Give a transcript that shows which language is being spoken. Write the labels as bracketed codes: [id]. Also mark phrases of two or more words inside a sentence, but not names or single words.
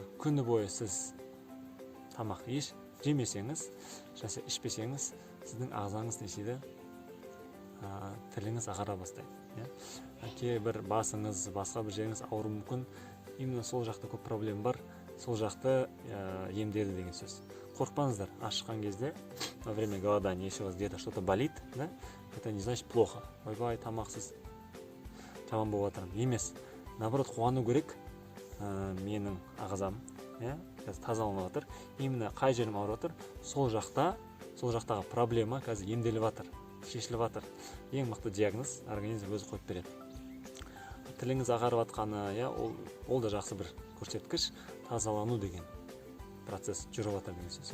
[kk] Күні бойы сіз тамақ еш жемесеңіз, жасы ішпесеңіз, сіздің ағзаңыз не істейді? Тіліңіз ағара бастайды. Кейбір басыңыз, басқа бір жеріңіз ауыру мүмкін. Именно сол жақта көп проблема бар. Сол жақты емдеді деген сөз. Қорқпаңыздар, ашыққан кезде, [ru] во время голодания, если у вас где-то что-то болит, это не значит плохо. [kk] Ойбай, тамақсыз жаман болып жатырмын. Емес, наоборот, қуану керек. Менің ағзам тазаланып жатыр. Именно қай жерім ауырып жатыр, сол жақтағы проблема қазір емделіп жатыр, шешіліп жатыр. Ең мықты диагноз организм өзі қойып береді. Тіліңіз ағарып жатқаны, ол да жақсы бір көрсеткіш, тазалану деген процесс жүріп жатыр деген сөз.